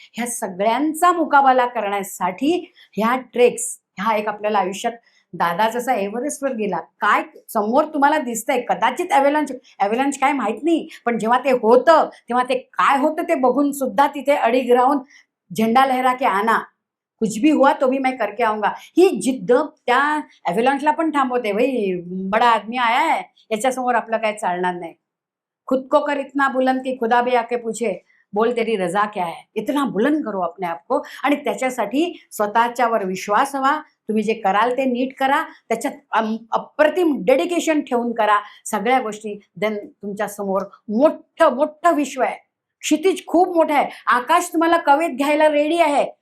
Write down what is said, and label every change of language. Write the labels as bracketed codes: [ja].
[mr] ह्या सगळ्यांचा मुकाबला करण्यासाठी ह्या ट्रेक्स, ह्या एक आपल्याला आयुष्यात, दादा जसा एव्हरेस्टवर गेला, काय समोर तुम्हाला दिसतंय, कदाचित ॲव्हलांच काय माहित नाही, पण जेव्हा ते होतं तेव्हा ते काय होतं ते बघून सुद्धा तिथे अडीग राहून [hi] झेंडा लहरा के आना, कुछ भी हुआ तो भी मैं करके आऊंगा, [mr] ही जिद्द त्या ॲव्हलांचला पण थांबवते. [hi] भाई बडा आदमी आया है, [mr] याच्यासमोर आपलं काय चालणार नाही. [hi] खुद को कर इतना बुलंद की खुदा भी आके पूछे बोल तेरी रजा क्या है. इतना बुलंद करो अपने आप को. [mr] आणि त्याच्यासाठी स्वतःच्यावर विश्वास हवा. तुम्ही जे कराल ते नीट करा, त्याच्यात अप्रतिम डेडिकेशन ठेवून करा सगळ्या गोष्टी. देन तुमच्या समोर मोठं मोठं विश्व आहे, क्षितिज खूप मोठं आहे, आकाश तुम्हाला कवेत घ्यायला रेडी आहे.